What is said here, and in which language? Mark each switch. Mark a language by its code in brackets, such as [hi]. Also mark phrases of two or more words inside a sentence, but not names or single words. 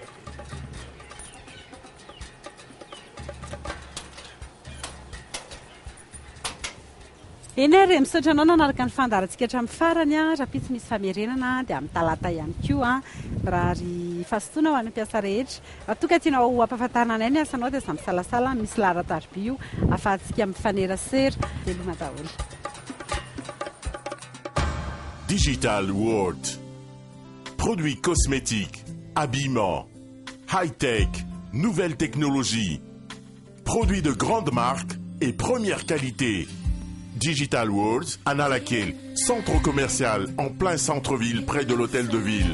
[mg] eny ary misaotra anao nanaraka ny fandarantsika hatramin'ny farany raha-pitsy misy famerenana dia amin'ny talata ihany koa raha ry fahasotoana ho any ampiasa rehetra raha toka tianao ampahafantarana anay ny asanao dia samy salasala misy laharan-tarby io ahafahantsika mifanerasera veloma daholo [fr] Digital World. Produits cosmétiques, habillement, high-tech, nouvelles technologies, produits de grande marque et première qualité. Digital World, Anna Laquelle, centre commercial en plein centre-ville près de l'hôtel de ville.